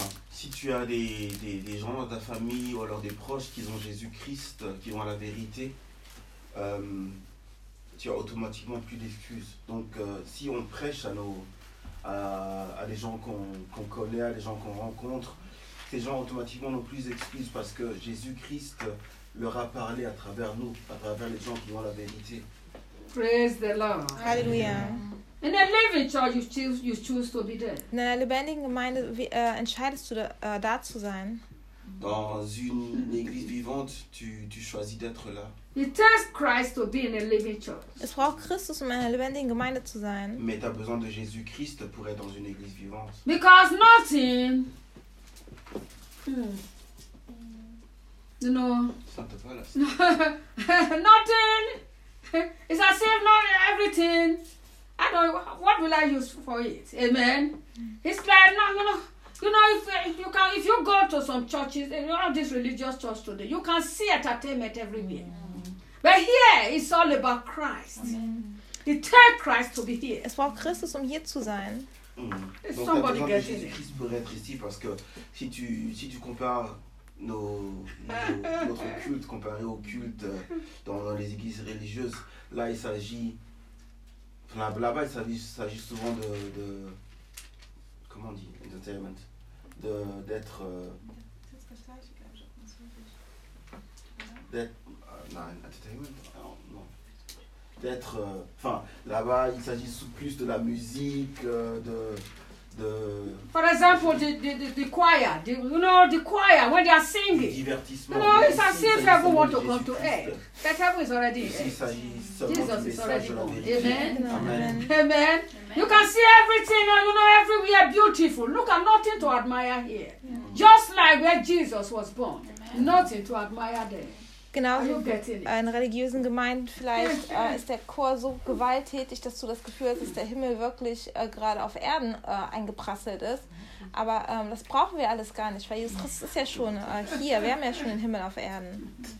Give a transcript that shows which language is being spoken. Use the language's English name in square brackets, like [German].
[French] Si tu as des gens dans ta famille ou alors des proches qui ont Jésus-Christ, qui ont la vérité, tu as automatiquement plus d'excuses. Donc, si on prêche à des gens qu'on connaît, à des gens qu'on rencontre, ces gens automatiquement n'ont plus d'excuses parce que Jésus-Christ leur a parlé à travers nous, à travers les gens qui ont la vérité. [English] Praise the Lord. Hallelujah. In a living church, you choose to be there. [German] In einer lebendigen Gemeinde entscheidest du da zu sein. [French] Dans une église vivante, tu choisis d'être là. [English] It takes Christ to be in a living church. [German] Es braucht Christus, um in einer lebendigen Gemeinde zu sein. [French] Mais t'as besoin de Jésus-Christ pour être dans une église vivante. [English] Because nothing. You know. Nothing. It's as if not everything what will I use for it? Amen. It's like, no, you know, if you go to some churches, and you have this religious church today, you can see entertainment everywhere. Yeah. But here, it's all about Christ. Amen. It takes Christ to be here. [German] Es braucht Christus, hier zu sein. [English] Mm. Donc, somebody get it. [French] Jésus-Christ pour être ici, parce que si tu compares notre culte comparé au culte dans les églises religieuses, là il s'agit, là-bas il s'agit souvent de comment on dit, entertainment, là-bas il s'agit plus de la musique, de [English] for example the choir, the choir when they are singing, the [French] divertissement, [English] it's as if everyone want to come to it, but heaven is already here. Jesus is already here. Amen. You can see everything, everywhere beautiful. Look at nothing to admire here. Yeah. Just like where Jesus was born. Amen. Nothing to admire there. [German] Genau, in religiösen Gemeinden vielleicht ist der Chor so gewalttätig, dass du das Gefühl hast, dass der Himmel wirklich gerade auf Erden eingeprasselt ist. Aber das brauchen wir alles gar nicht, weil Jesus Christus ist ja schon hier. Wir haben ja schon den Himmel auf Erden.